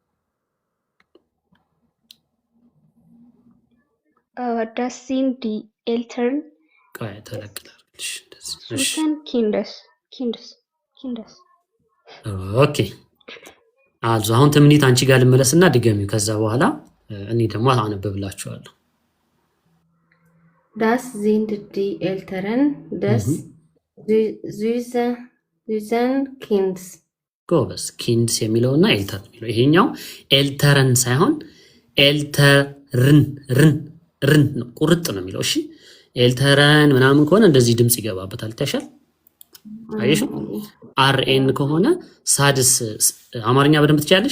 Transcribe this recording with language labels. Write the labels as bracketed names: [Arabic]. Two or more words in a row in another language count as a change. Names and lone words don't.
[German] Das sind die Eltern Kindes. [Amharic] ኦኬ አሁን ትምኒት አንቺ ጋር ልመለስና ድገሚው። ከዛ በኋላ እኔ ደግሞ አነብብላችኋለሁ። [German] Das sind die Eltern des süßen Kindes. [Amharic] ጎበዝ። ኪንድስ የሚለውና ኤልተር የሚለው ይሄኛው ኤልተረን ሳይሆን ኤልተርን ነው፣ ቁርጥ ነው የሚለው። እሺ ኤልተረን ምናምን ከሆነ እንደዚህ ድምጽ ይገባበታል። ይታሻል። አይሽ አርኤን ከሆነ ሳድስ አማርኛ በደንብ ትችያለሽ?